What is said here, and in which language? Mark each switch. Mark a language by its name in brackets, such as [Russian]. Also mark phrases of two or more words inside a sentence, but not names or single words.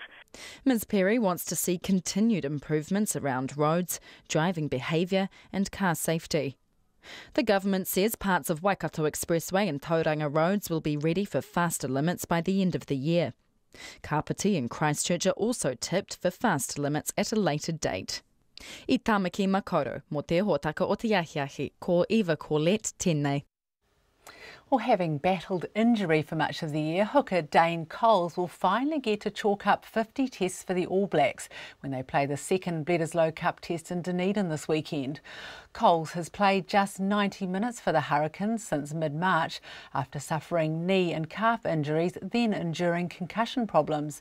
[English] Ms Perry wants to see continued improvements around roads, driving behaviour and car safety. The government says parts of Waikato Expressway and Tauranga roads will be ready for faster limits by the end of the year. Kapiti and Christchurch are also tipped for fast limits at a later date. [Māori] I Tamaki Makaurau, mo te hōtaka o te ahiahi, ko Eva Corlett, tēnei. [English] Well, having battled injury for much of the year, hooker Dane Coles will finally get to chalk up 50 tests for the All Blacks when they play the second Bledisloe Cup test in Dunedin this weekend. Coles has played just 90 minutes for the Hurricanes since mid-March after suffering knee and calf injuries, then enduring concussion problems.